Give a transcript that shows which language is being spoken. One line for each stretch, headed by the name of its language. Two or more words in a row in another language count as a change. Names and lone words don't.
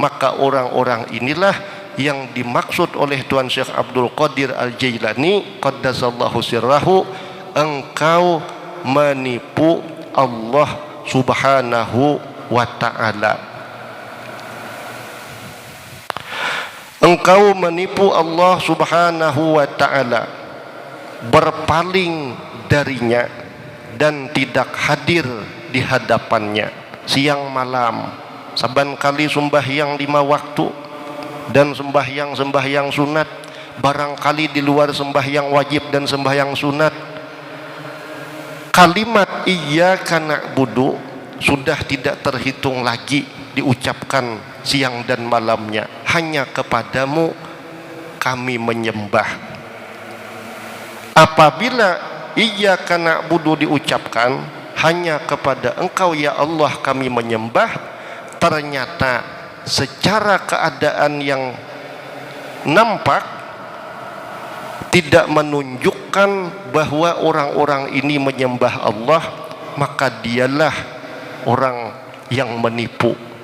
Indonesian: Maka orang-orang inilah yang dimaksud oleh Tuan Syekh Abdul Qadir Al-Jailani
Arabic: قدس الله سره,
Indonesian: engkau menipu Allah
Arabic: سبحانه وتعالى.
Indonesian: Engkau menipu Allah
Arabic: سبحانه وتعالى,
Indonesian: berpaling darinya dan tidak hadir di hadapannya siang malam, saban kali sembahyang 5 waktu dan sembahyang sunat, barangkali di luar sembahyang wajib dan sembahyang sunat. Kalimat
Arabic: إياك نعبد
Indonesian: sudah tidak terhitung lagi diucapkan siang dan malamnya. Hanya kepadamu kami menyembah. Apabila
Arabic: إياك نعبد
Indonesian: diucapkan, hanya kepada engkau
Arabic: يا الله
Indonesian: kami menyembah, ternyata secara keadaan yang nampak tidak menunjukkan bahwa orang-orang ini menyembah Allah, maka dialah orang yang menipu.